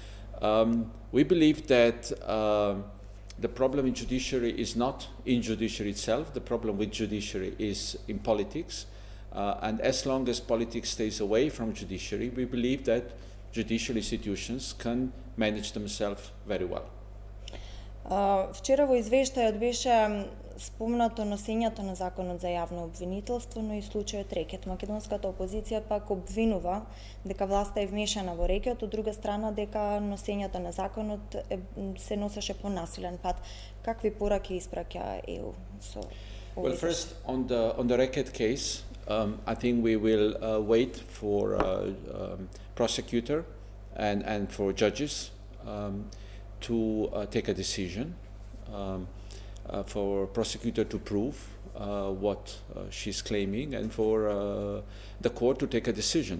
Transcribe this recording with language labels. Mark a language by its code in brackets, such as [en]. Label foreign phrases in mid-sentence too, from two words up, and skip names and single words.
[en] We believe that the problem in judiciary is not in judiciary itself. The problem with judiciary is in politics. And as long as politics stays away from judiciary, we believe that judicial institutions can manage themselves very well. [mk] Вчера во извештајот беше спомнато носењето на законот за јавно обвинителство, но и случајот рекет. Македонската опозиција пак обвинува дека власта е вмешана во рекет, од друга страна дека носењето на законот се носеше по насилен пат. Какви пораки испраќа ЕУ со овој? [en] Well, first on the reket case, I think we will wait for prosecutor and for judges to take a decision, for prosecutor to prove what she's claiming, and for the court to take a decision.